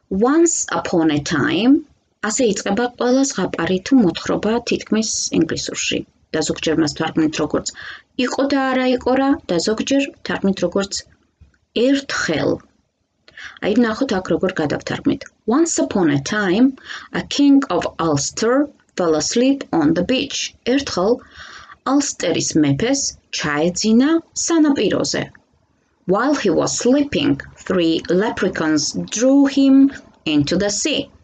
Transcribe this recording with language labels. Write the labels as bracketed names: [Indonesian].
[English] Once upon a time, [Georgian] ასე იწყება ყველა ზღაპარი თუ მოთხრობა თითქმის ინგლისურში. და ზოგჯერ მას თარგმნით როგორც იყო და არა იყო რა და ზოგჯერ თარგმნით როგორც ერთხელ. აი ნახოთ აქ როგორ გადავთარგმნით. [English] Once upon a time, a king of Ulster fell asleep on the beach. [Georgian] ერთხელ Ulsteris მეფეს ჩაეძინა სანაპიროზე. [English] While he was sleeping, 3 leprechauns drew him into the sea.